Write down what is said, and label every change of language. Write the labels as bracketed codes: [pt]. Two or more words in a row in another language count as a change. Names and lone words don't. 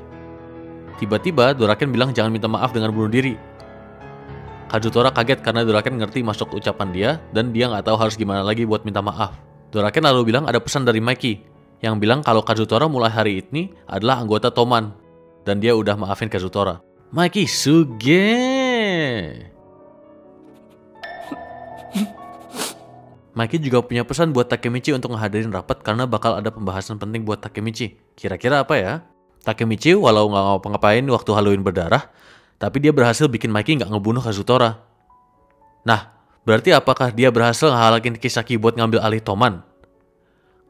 [id] Tiba-tiba, Doraken bilang jangan minta maaf dengan bunuh diri. Kazutora kaget karena Doraken ngerti masuk ucapan dia dan dia nggak tahu harus gimana lagi buat minta maaf. Doraken lalu bilang ada pesan dari Mikey yang bilang kalau Kazutora mulai hari ini adalah anggota Toman dan dia udah maafin Kazutora. Mikey suge. Mikey juga punya pesan buat Takemichi untuk ngehadirin rapat karena bakal ada pembahasan penting buat Takemichi. Kira-kira apa ya? Takemichi walau nggak ngapa-ngapain waktu Halloween berdarah, tapi dia berhasil bikin Mikey nggak ngebunuh Kazutora. Nah, berarti apakah dia berhasil ngehalangin Kisaki buat ngambil alih Toman?